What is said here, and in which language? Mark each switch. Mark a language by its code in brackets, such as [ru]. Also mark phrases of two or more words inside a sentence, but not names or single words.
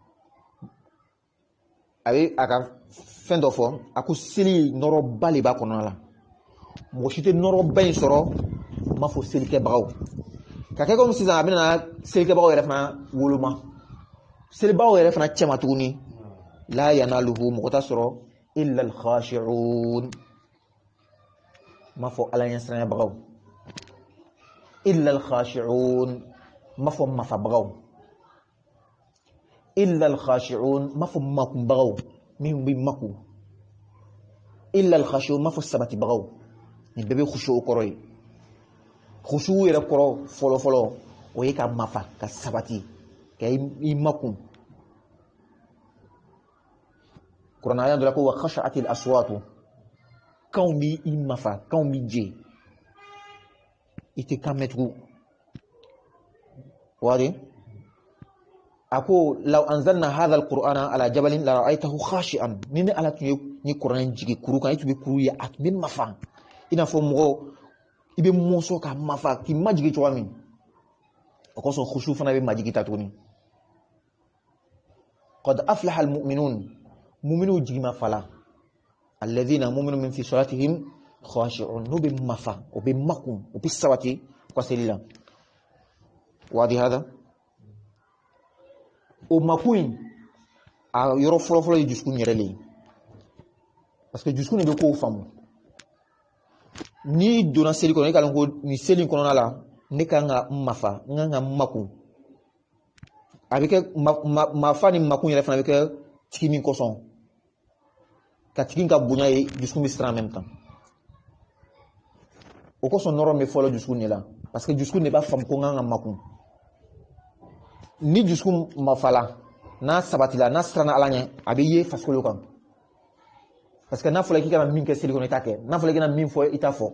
[bm] a bɛ a ka fɛn dɔ fɔ a ko seli nɔrɔba de b'a kɔnɔna la mɔgɔ si tɛ nɔrɔba in sɔrɔ n b'a fɔ selikɛbagaw ka kɛ komi sisan a bɛna selikɛbagaw yɛrɛ fana woloma selibagaw yɛrɛ fana cɛma tuguni la yanaluhu mɔgɔ t'a sɔrɔ [ar] إلا الخاشعون [bm] n b'a fɔ ala ɲɛsiranyabagaw [ar] إلا الخاشعون [bm] n b'a fɔ mafabagaw [ar] إلا الخاشعون [bm] n b'a fɔ makunbagaw min bɛ maku [ar] إلا الخاشعون [bm] n b'a fɔ sabatibagaw nin bɛɛ bɛ khushu kɔrɔ ye khushu yɛrɛ kɔrɔ fɔlɔfɔlɔ o ye ka mafa ka sabati ka i makun kuranɛ ayɛ dɔ la ko [ar] وخشعت الأصوات [bm] kanw bi i mafa kanw bi je i tɛ kan mɛn tugun wari a ko [ar] لو أنزلنا هذا القرآن على جبل لرأيته خاشعا [bm] ni Ala tun ye ni kuranɛ jigi kuru kan i tun bɛ kuru ye a tun bɛ mafa i n'a fɔ mɔgɔ i bɛ mɔsɔn ka mafa k'i majigi cogoya min o kosɔn khushu fana bɛ majigi ta tuguni [ar] قد أفلح المؤمنون [bm] mu'minu jigima fala [ar] الذين مؤمنو من في صلاتهم خاشعون [bm] no bɛ mafa o bɛ makun o bɛ sabati u ka seli la wadi hada o makun in a yɔrɔ fɔlɔfɔlɔ ye dusukun yɛrɛ le ye [fr] parce que [bm] dusukun de bɛ kow faamu ni donna seli kɔnɔ e ka dɔn ko nin seli kɔnɔna la ne kan ka n mafa n kan ka n makun a bɛ kɛ mafa ni makun yɛrɛ fana bɛ kɛ tigi min kosɔn ka tigi ka bonya ye dusukun bɛ siran [fr] en même temps [bm] o kosɔn nɔrɔ bɛ fɔlɔ dusukun de la [fr] parce que [bm] dusukun de b'a faamu ko n kan ka makun ni dusukun mafala n'a sabatila n'a siranna Ala ɲɛ a bɛ ye farikolo kan [fr] parce que [bm] n'a fɔra k'i kana min kɛ seli kɔnɔ i t'a kɛ n'a fɔra i kana min fɔ i t'a fɔ